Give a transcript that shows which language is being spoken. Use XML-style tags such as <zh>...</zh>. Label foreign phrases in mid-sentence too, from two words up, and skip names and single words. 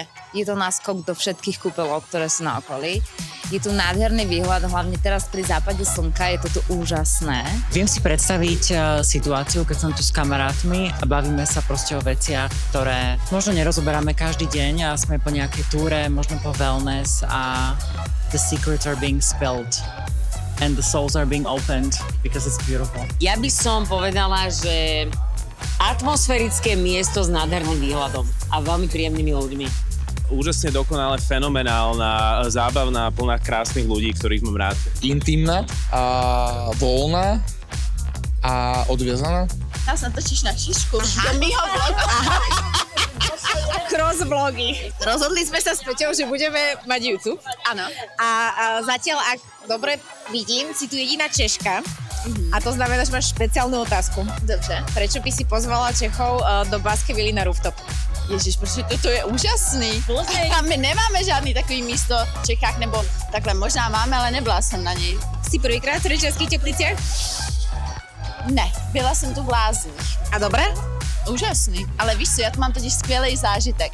<sk>Je to náskok do všetkých kúpeľov, ktoré sú na okolí. Je tu nádherný výhľad, hlavne teraz pri západe slnka, je to tu úžasné. Viem si predstaviť situáciu, keď som tu s kamarátmi a bavíme sa proste o veciach, ktoré možno nerozoberáme každý deň a sme po nejakej túre, možno po wellness a</sk> <en>the secrets are being spilled and the souls are being opened because it's beautiful.</en> <sk>Ja by som povedala, že atmosférické miesto s nádherným výhľadom a veľmi príjemnými ľuďmi. Úžasne dokonale fenomenálna, zábavná, plná krásnych ľudí, ktorých mám rád. Intimná a voľná a odviazaná. Nás natočíš na šišku do mýho vlogu. Cross vlogy. Rozhodli sme sa s Peťou, že budeme mať YouTube. Áno. A zatiaľ, ak dobre vidím, si tu jediná Češka. A to znamená, že máš špeciálnu otázku.</sk> <cs>Dobře.</cs> <sk>Prečo by si pozvala Čechov do Baskerville na rooftop?</sk> <cs>Ježiš, protože toto je úžasný. A my nemáme žádný takový místo v Čechách, nebo takhle možná máme, ale nebyla jsem na něj.</cs> <sk>Si prvýkrát v Trenčianskych Tepliciach?</sk> <cs>Ne, byla jsem tu v Lázních.</cs> <sk>A dobré?</sk> <cs>Úžasný, ale víš co, já tu mám totiž skvělý zážitek.</cs>